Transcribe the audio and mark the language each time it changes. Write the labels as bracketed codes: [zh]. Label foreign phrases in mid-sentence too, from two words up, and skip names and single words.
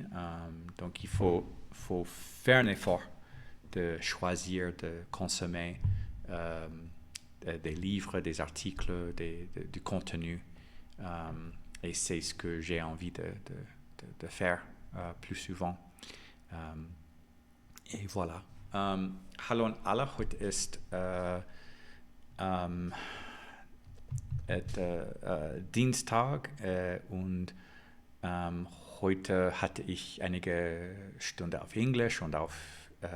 [fr] Donc il faut faire un effort de choisir de consommer des livres, des articles, du contenu. Et c'est ce que j'ai envie de faire plus souvent. Et voilà. [de] Hallo an alle, heute ist Dienstag, und heute hatte ich einige Stunden auf Englisch und auf